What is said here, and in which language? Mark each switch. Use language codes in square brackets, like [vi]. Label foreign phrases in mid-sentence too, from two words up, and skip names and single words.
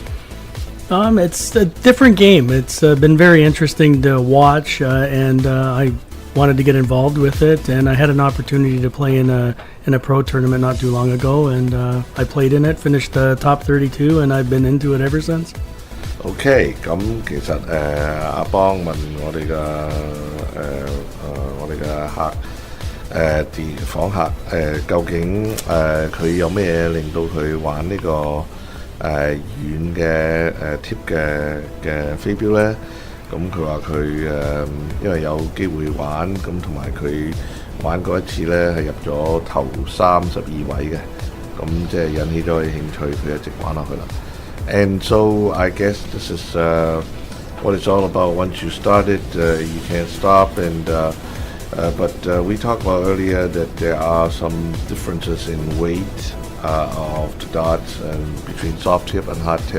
[en] It's a different game. It's been very interesting to watch, and I wanted to get involved with it. And I had an opportunity to play in a pro tournament not too long ago, and I played in it, finished top 32, and I've been into it ever since. [yue] OK，咁其實阿邦問我哋嘅我哋嘅訪客究竟佢有咩嘢令到佢玩呢個遠嘅tip 嘅飛鏢呢？咁佢話佢因為有機會玩，咁同埋佢玩過一次呢係入咗頭32位嘅，咁即係引起咗佢興趣，佢一直玩落去啦。 [en] And so I guess this is what it's all about. Once you start it, you can't stop. But we talked about earlier that there are some differences in weight of the darts and between soft tip and hard tip.